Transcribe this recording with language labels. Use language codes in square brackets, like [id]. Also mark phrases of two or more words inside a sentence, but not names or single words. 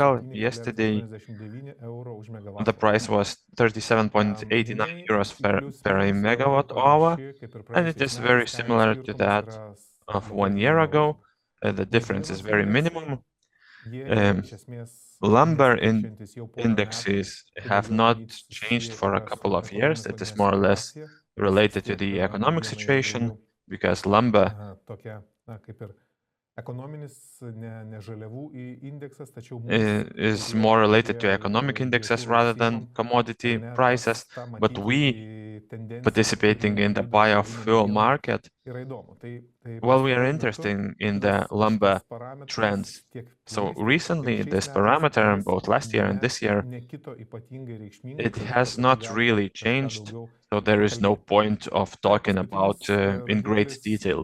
[en] Yesterday, the price was 37.89 euros per megawatt hour, and it is very similar to that of 1 year ago. The difference is very minimum. Lumber indexes have not changed for a couple of years. It is more or less related to the economic situation. because lumber [lt] tokia, kaip ir ekonominis, ne žaliavų indeksas, tačiau mums, [en] is more related to economic indexes rather than commodity prices, but we participating in the biofuel market, [lt] yra įdomu. [en] well, we are interested in the lumber trends. So recently, this parameter, both last year and this year, it has not really changed. So there is no point of talking about in great detail.